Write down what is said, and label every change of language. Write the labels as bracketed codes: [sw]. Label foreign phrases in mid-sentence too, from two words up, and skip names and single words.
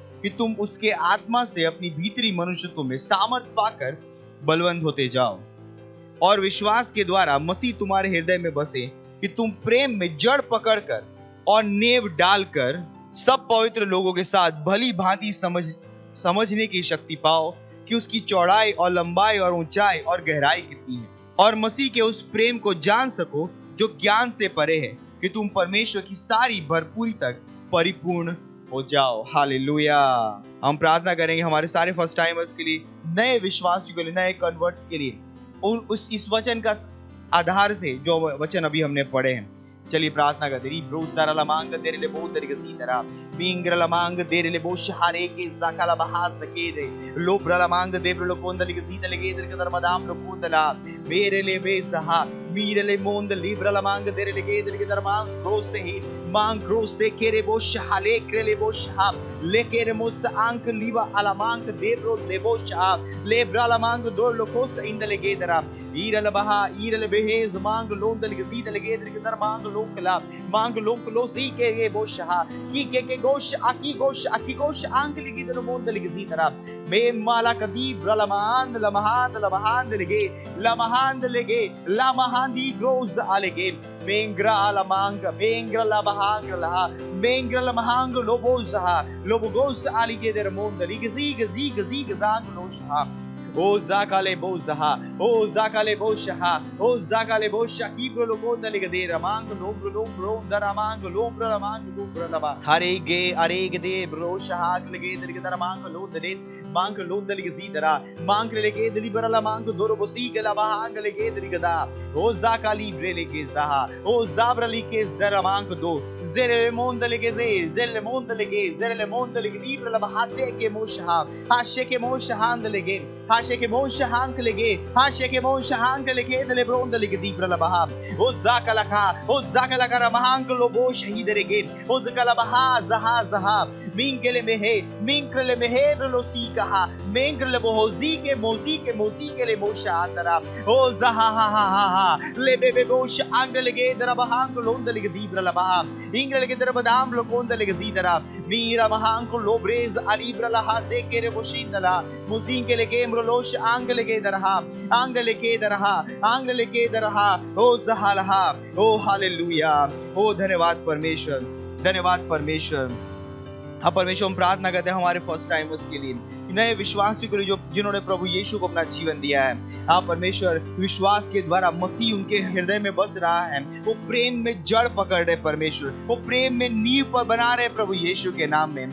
[hi] कि तुम उसके आत्मा से अपनी भीतरी मनुष्यत्व में सामर्थ पाकर बलवंत होते जाओ और विश्वास के द्वारा मसीह तुम्हारे हृदय में बसे कि तुम प्रेम में जड़ पकड़कर और नेव डालकर सब पवित्र लोगों के साथ भली भांति समझने की शक्ति पाओ कि उसकी चौड़ाई और लंबाई और ऊंचाई और गहराई कितनी है, और मसीह के उस प्रेम को जान सको जो ज्ञान से परे है, कि तुम परमेश्वर की सारी भरपूरी तक परिपूर्ण हो जाओ। हालेलुया। हम प्रार्थना करेंगे हमारे सारे [en] first timers [hi] के लिए, नए विश्वासियों के लिए, नए कन्वर्ट्स के लिए, और उस इस वचन का आधार से जो वचन अभी हमने पढ़े हैं। चलिए प्रार्थना करते हैं। ब्रो सारा लमांग तेरे ले बहुत तरीके से तरह मिंग्र लमांग तेरे ले बहुत शहारे के साकाला बहात सके रे लो ब्रलमांग देव लो कोंदली के सीता लगे तेरे के धर्मदाम लो कोंदला मेरे ले वे सहा मीरे ले मोंद लिब्र लमांग तेरे लगे तेरे के धर्मांग ब्रो से ही मांग ब्रो से केरे बो शहाले केरे बो शहा ले केरे मोस आंक लीवा अलमांग देव रो ले बो शहा ले ब्रलमांग दो लोको से इंद लगे तेरा ईरल बहा ईरल बेहेज मांग लोंदल के सीता लगे तेरे के धर्मांग लोकला मांग लोकलो सी के ये बो शहा की गोश आकी गोश आंक लिखी तेरे मोंद लगे सी तरह बे माला कदी ब्रलमान लमहान लगे lamahandi grows alege mengra alamanga mengra labahang la mengra lamahang loboza lobogos alige der monde ligizi gazang losha o zakale bozaha o zakale bosha o zakale bosha kibro logonda ligadera mang lombro daramang lombro lamang lombro laba arege de brosha hak lege der mang lodre mang lodda ligzi dara mang lege libera lamang dorobosi ke laba hang lege ligada o zakali bre lege zaha o zabra like zaramang do zere monde lege zere monde lege libra laba hase ke mosha hashe ke mosha hand lege के मोश हांक लगे दले ब्रोंद लगे दीप्र लबहा ओ जाकला रमहांक लोबो शहीद रेगे ओ जकला बहा जहा मिंगले मेहे लोसी कहा मेंगले बोजी के मोसी के ले मोशा तरा ओ जहा हा ले बे बोश आंग लगे दरबहांक लोंद लगे दीप्र लबहा इंग लगे दरबदाम लोंद लगे जीदरा मीरा महांक लोब्रेज अलीब्र लहा से केरे बोशिंदला मुजिंग के लगे लोश आंग लगे दरहा ओ जहालहा ओ हालेलुया ओ धन्यवाद परमेश्वर। हाँ परमेश्वर, हम प्रार्थना करते हैं हमारे [en] first timers [hi] के लिए, नए विश्वासियों के लिए जो जिन्होंने प्रभु यीशु को अपना जीवन दिया है। हाँ परमेश्वर, विश्वास के द्वारा मसीह उनके हृदय में बस रहा है, वो प्रेम में जड़ पकड़ रहे परमेश्वर, वो प्रेम में नींव पर बना रहे प्रभु यीशु के नाम में।